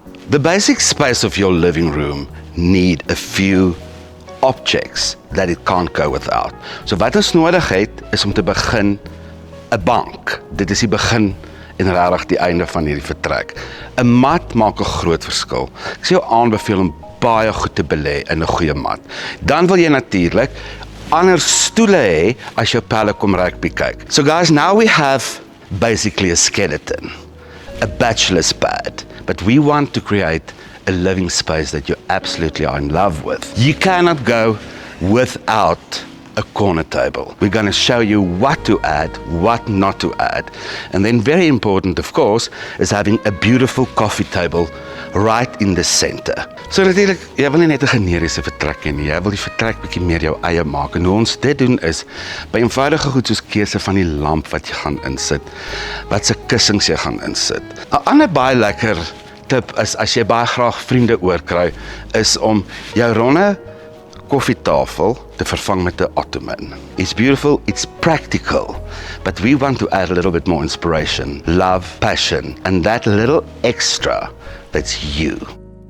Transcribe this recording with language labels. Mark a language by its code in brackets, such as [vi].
[en] The basic space of your living room need a few objects that it can't go without. [af] So wat ons nodig het, is om te begin 'n bank. Dit is die begin en regtig die einde van hierdie vertrek. 'n Mat maak 'n groot verskil. Ek sal jou aanbeveel om baie goed te belê in 'n goeie mat. Dan wil jy natuurlik ander stoele hê as jou pelle kom rugby kyk. [en] So guys, now we have basically a skeleton, a bachelor's pad, but we want to create a living space that you absolutely are in love with. You cannot go without a corner table. We're going to show you what to add, what not to add. And then very important, of course, is having a beautiful coffee table right in the center. [af] So natuurlik, jy wil nie net 'n generiese vertrek hê nie, jy wil die vertrek bietjie meer jou eie maak. En hoe ons dit doen is by eenvoudige goed soos keuse van die lamp wat jy gaan insit, wat se kussings jy gaan insit. 'n Ander baie lekker tip is, as jy baie graag vriende oorkry, is om jou ronde koffietafel te vervang met 'n ottoman. [en] It's beautiful, it's practical, but we want to add a little bit more inspiration, love, passion, and that little extra, that's you.